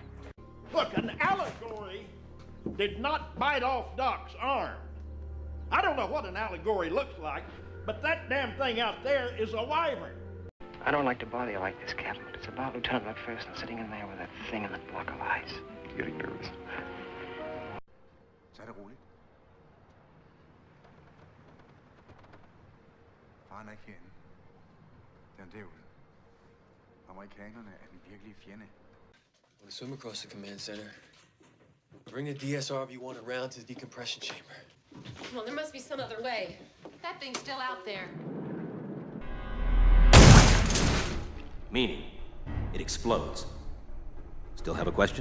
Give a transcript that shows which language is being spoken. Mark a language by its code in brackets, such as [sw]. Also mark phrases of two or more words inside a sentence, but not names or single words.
[en] Look, an allegory did not bite off Doc's arm. I don't know what an allegory looks like, but that damn thing out there is a wyvern. I don't like to bother you like this, Captain, but it's about Lieutenant McPherson sitting in there with that thing in the block of ice. Getting nervous. [da] Tag det roligt. Faren er ikke herinde. Den er derude. Amerikanerne er den virkelige fjende. [en] Want to swim across the command center. Bring the DSR if you want around to the decompression chamber. Well, there must be some other way. That thing's still out there. Meaning, it explodes. Still have a question?